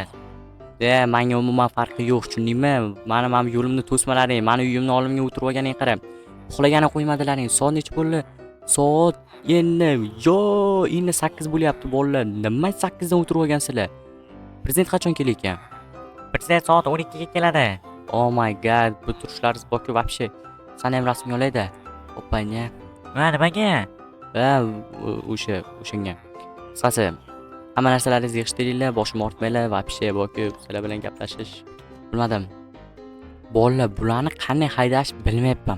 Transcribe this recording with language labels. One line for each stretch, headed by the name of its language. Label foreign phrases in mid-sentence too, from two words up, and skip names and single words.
Uzbek: Menga umuman farqi yo'q, tushundingmi? Mana yo'limni to'smalaring, mani uyimni oldimga o'tirib olganing qara. Uxlagani qo'ymadilaring. Soat necha bo'ldi? Soat endi 8 bo'lyapti bolalar. Nima 8 dan o'tirib olgansizlar? Prezident qachon kelar ekan? Prezident soat 12 ga keladi.
English: Oh my god,
Uzbek: bu turishlaringiz boki вообще. Sani ham rasmga olayda. Oppanya. Nimaga? O'shanga. Qisqasi, hamma narsalaringizni yig'ishtiringlar, boshimni ortmanglar, вообще boki sizlar bilan gaplashish. Bilmadim. Bolalar, bularni qanday haydash bilmayapman.